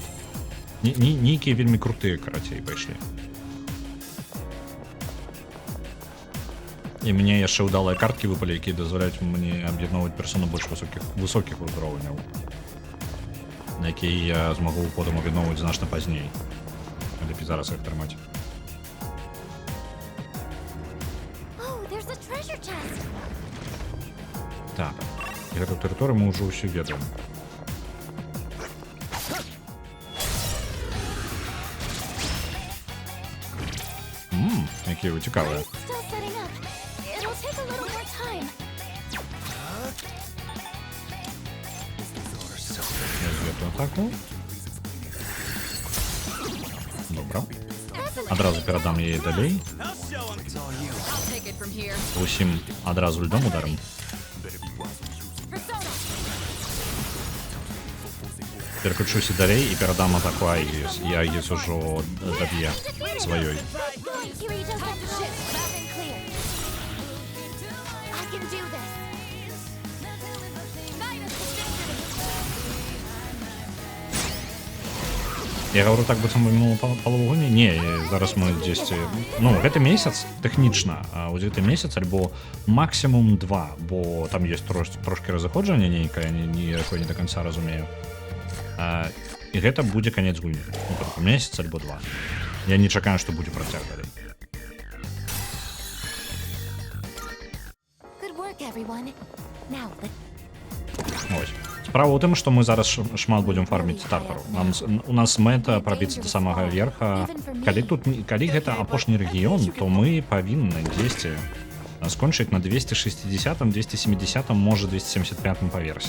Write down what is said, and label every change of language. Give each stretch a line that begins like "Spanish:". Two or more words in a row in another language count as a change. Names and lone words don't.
Belarusian: Нейкія вельмі крутыя, карацей, пайшлі. І мне яшчэ ўдалыя карткі выпалі, якія дазваляюць мне аб'ядноўваць персону больш высокіх узроўняў, на якія я змагу потым аб'ядноўваць значна пазней. Лепей зараз іх трымаць.
English: Oh, there's a treasure chest.
Belarusian: Так, і гэту тэрыторыю мы ўжо ўсё ведаем. Якія вы цікавыя.
English: Still setting up. It'll take a little more time.
Belarusian: Я звіту атаку. Добра. Адразу перадам яе далей. Усім адразу льдом ударым. Переключуся далей і перадам атаку Аігіс. І Аігіс ужо даб'е сваёй.
English: Going, Kirito. Ship loud and clear. I can do this.
Russian: Я говорю так,
Belarusian: быццам бы мінула палову гульні. Не, зараз мы дзесьці... Ну, гэты месяц тэхнічна, а ў гэты месяц альбо максімум 2, бо там ёсць трошки разыходжанне нейкае, ніякое не до конца разумею. І гэта будзе канец гульні. Ну, только месяц альбо 2. Я не чакаю, што будзе працяг далей.
English: Good work, everyone. Now,
Belarusian: Ось. Справа ў тым, што мы зараз шмат будзем фарміць стартару. У нас мэта прабіцца да самага верха. Калі гэта апошні рэгіён, то мы павінны дзесьці скончыць на 260, 270, можа 275 па версе.